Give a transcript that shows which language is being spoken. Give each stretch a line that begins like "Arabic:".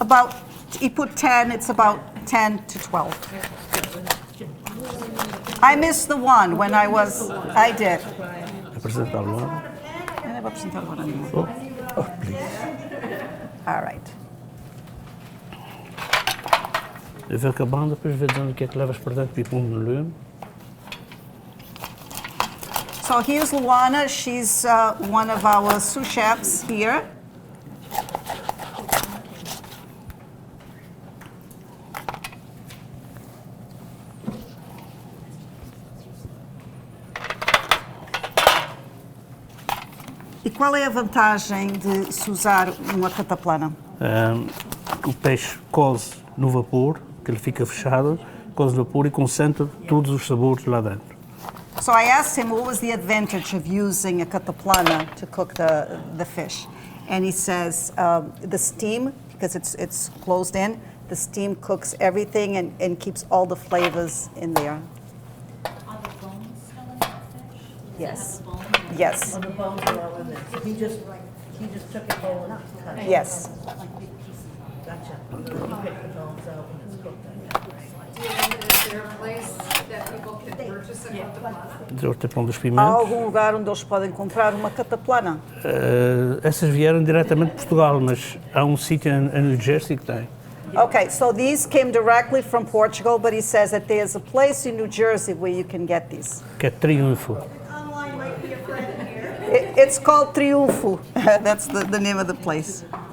English: About, he put 10, it's about 10 to 12. I missed the one when I did.
Portuguese: Apresenta a Luana. Eu não vou apresentar agora nenhuma.
English: Oh, please. All right.
Portuguese: Eu vou acabando, depois vou dizendo o que é que levas para dentro e pôr no lume.
English: So here's Luana. She's one of our sous chefs here.
Portuguese: E qual é a vantagem de se usar uma cataplana? O peixe coze no vapor, que ele fica fechado, coze no vapor e concentra todos os sabores lá dentro.
English: So I asked him what was the advantage of using a cataplana to cook the fish. And he says the steam, because it's closed in, the steam cooks everything and keeps all the flavors in there. Are the bones still in that fish? Yes. The bones? Yes, The bones are all in there. He just took it whole and cut it. yes. Gotcha. He picked the bones out and it's cooked. Is there a place that people can purchase a cataplana?
Portuguese: Dizer o Templo dos Há Pimentos. algum lugar onde eles podem comprar uma cataplana? Essas vieram diretamente de Portugal, mas há um sítio em New Jersey que tem.
English: Okay, so these came directly from Portugal, but he says that there's a place in New Jersey where you can get these.
Portuguese: Que é Triunfo.
English: It's called Triunfo. That's the name of the place.